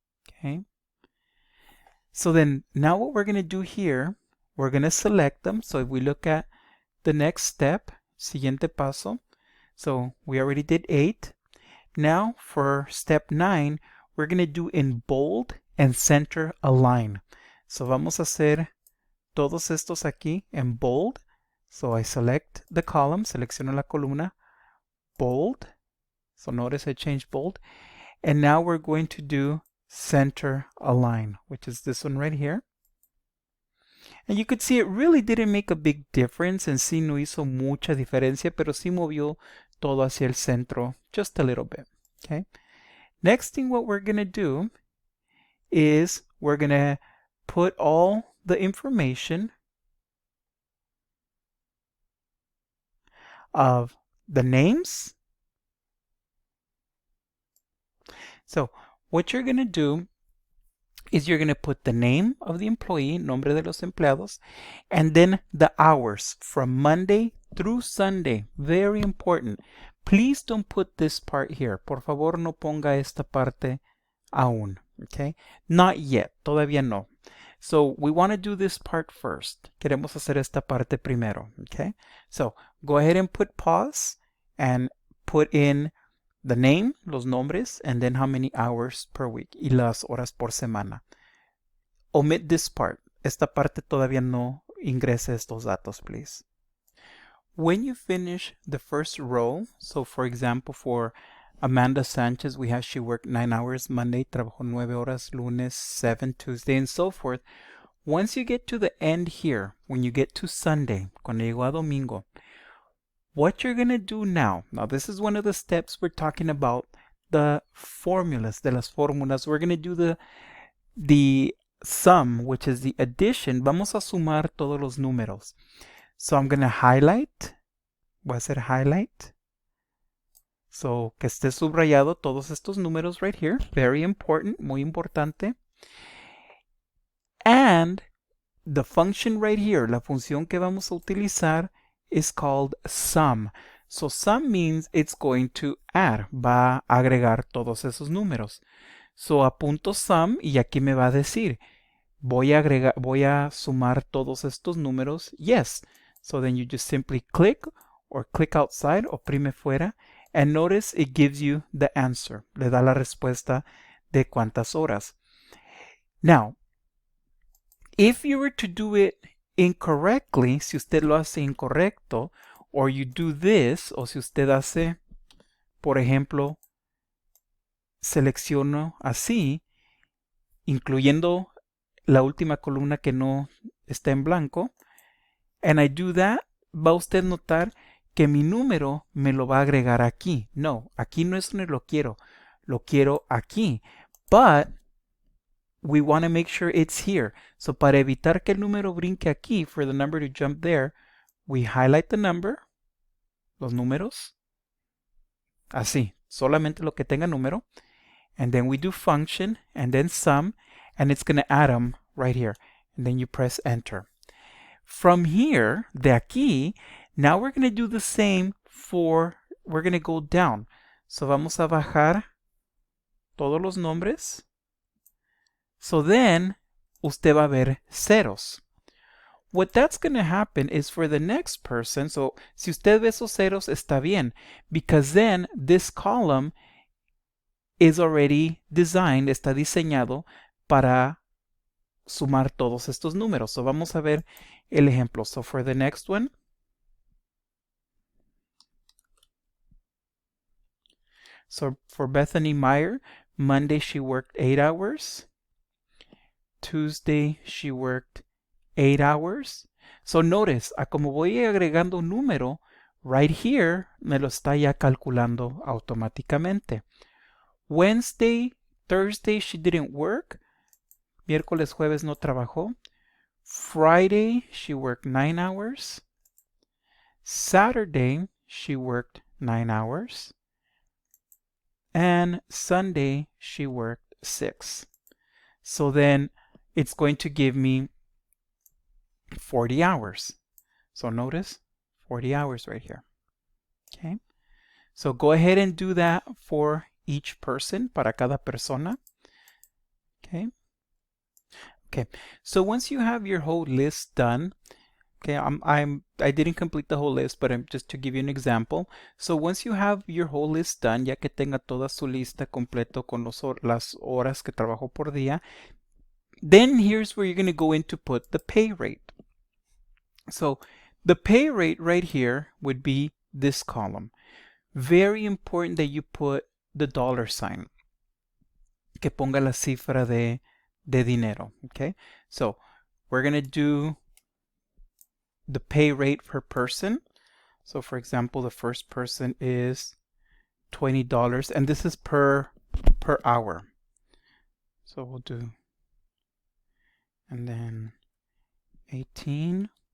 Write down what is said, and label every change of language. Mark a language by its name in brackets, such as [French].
[English] Okay, so then now what we're going to do here, we're going to select them. So if we look at the next step, [Spanish] siguiente paso, [English] so we already did 8. Now for step 9, we're going to do in bold and center align. So [Spanish] vamos a hacer todos estos aquí en bold. [English] So I select the column, [Spanish] selecciono la columna, [English] bold. So notice I changed bold. And now we're going to do center align, which is this one right here. And you could see it really didn't make a big difference, [Spanish] en sí no hizo mucha diferencia, pero sí movió todo hacia el centro [English] just a little bit. Okay. Next thing what we're going to do is we're going to put all the information of the names. So what you're going to do is you're going to put the name of the employee, [Spanish] nombre de los empleados, [English] and then the hours from Monday through Sunday. Very important. Please don't put this part here. [Spanish] Por favor, no ponga esta parte aún. [English] Okay? Not yet. [Spanish] Todavía no. [English] So we want to do this part first. [Spanish] Queremos hacer esta parte primero. [English] Okay? So go ahead and put pause and put in the name, [Spanish] los nombres, [English] and then how many hours per week [Spanish] y las horas por semana. [English] Omit this part. [Spanish] Esta parte todavía no ingrese estos datos, [English] please. When you finish the first row, so for example, for Amanda Sanchez, we have she worked 9 hours Monday, [Spanish] trabajó 9 horas lunes, [English] 7 Tuesday, and so forth. Once you get to the end here, when you get to Sunday, [Spanish] cuando llegó a domingo, [English] what you're going to do now this is one of the steps we're talking about, the formulas, [Spanish] de las fórmulas. [English] We're going to do the sum, which is the addition. [Spanish] Vamos a sumar todos los números. [English] So I'm going to highlight. [Spanish] Voy a hacer highlight. [English] So [Spanish] que esté subrayado todos estos números [English] right here. Very important, [Spanish] muy importante. [English] And the function right here, [Spanish] la función que vamos a utilizar [English] is called sum. So sum means it's going to add. [Spanish] Va a agregar todos esos números. [English] So [Spanish] apunto sum y aquí me va a decir, voy a sumar todos estos números. [English] Yes. So then you just simply click or click outside, [Spanish] oprime fuera, [English] and notice it gives you the answer. [Spanish] Le da la respuesta de cuántas horas. [English] Now, if you were to do it incorrectly, [Spanish] si usted lo hace incorrecto, [English] or you do this, [Spanish] o si usted hace, por ejemplo, selecciono así, incluyendo la última columna que no está en blanco, [English] and I do that, [Spanish] va usted notar que mi número me lo va a agregar aquí. No, aquí no es donde lo quiero aquí. [English] But we want to make sure it's here. [Spanish] So para evitar que el número brinque aquí, [English] for the number to jump there, we highlight the number, [Spanish] los números, así, solamente lo que tenga número, [English] and then we do function, and then sum, and it's going to add them right here, and then you press enter. From here, [Spanish] de aquí, [English] now we're going to do the same we're going to go down. So [Spanish] vamos a bajar todos los nombres. [English] So then, [Spanish] usted va a ver ceros. [English] what that's going to happen is for the next person, so [Spanish] si usted ve esos ceros, está bien, [English] because then this column is already designed, [Spanish] está diseñado para sumar todos estos números. [English] So [Spanish] vamos a ver el ejemplo. [English] So for the next one, so for Bethany Meyer, Monday she worked 8 hours. Tuesday she worked 8 hours. So notice, [Spanish] a como voy agregando un número, [English] right here [Spanish] me lo está ya calculando automáticamente. [English] Wednesday, Thursday she didn't work. [Spanish] Miércoles, jueves no trabajó. [English] Friday she worked 9 hours. Saturday she worked 9 hours. And Sunday she worked 6. So then it's going to give me 40 hours. So notice 40 hours right here. Okay. So go ahead and do that for each person, [Spanish] para cada persona. [English] Okay. Okay. So once you have your whole list done, okay, I didn't complete the whole list, but just to give you an example. So once you have your whole list done, [Spanish] ya que tenga toda su lista completo con las horas que trabajó por día, [English] then here's where you're going to go in to put the pay rate. So the pay rate right here would be this column. Very important that you put the dollar sign. [Spanish] Que ponga la cifra de dinero. [English] Okay. So we're going to do the pay rate per person. So for example, the first person is $20, and this is per hour. So we'll do, and then 18.